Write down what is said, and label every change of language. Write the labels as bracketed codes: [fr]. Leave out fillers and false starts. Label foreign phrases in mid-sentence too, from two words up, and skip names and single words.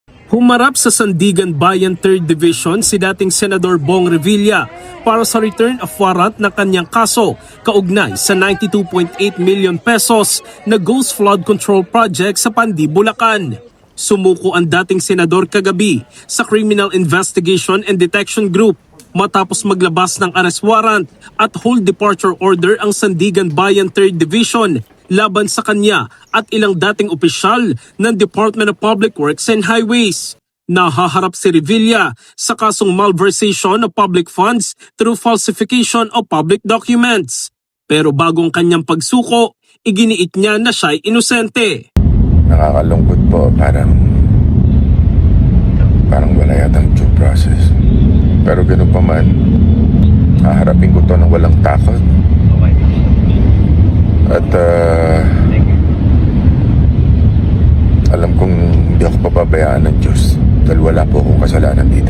[tl] Humarap sa Sandigan Bayan 3rd Division si dating Senador Bong Revilla para sa [en] return of warrant [tl] ng kanyang kaso kaugnay sa 92.8 million pesos na [en] Ghost Flood Control Project [tl] sa Pandi, Bulacan. Sumuko ang dating senador kagabi sa Criminal Investigation and Detection Group matapos maglabas ng [en] arrest warrant [tl] at [en] hold departure order [tl] ang Sandigan Bayan 3rd Division laban sa kanya at ilang dating opisyal ng Department of Public Works and Highways. Nahaharap si Revilla sa kasong [en] malversation of public funds through falsification of public documents. [tl] Pero bagong kanyang pagsuko, iginiit niya na siya'y inosente. Nakakalungkot po, parang wala yatang [en] due process. [tl] Pero gano'n pa man, haharapin ko to ng walang takot. At alam kong hindi ako papabayaan ng Diyos dahil wala po akong kasalanan dito.